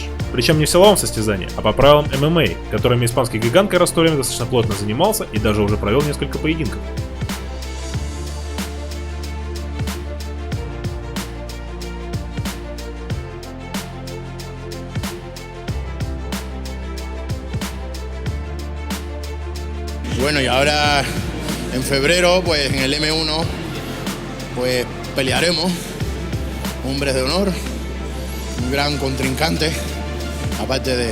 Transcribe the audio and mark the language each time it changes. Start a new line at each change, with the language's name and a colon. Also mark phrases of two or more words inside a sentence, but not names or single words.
Russian: Причем не в силовом состязании, а по правилам ММА, которыми испанский гигант Кайрос Толлин достаточно плотно занимался и даже уже провел несколько поединков.
Spanish: Bueno, y ahora en febrero, pues en el M1, pues pelearemos, hombres de honor, un gran contrincante, aparte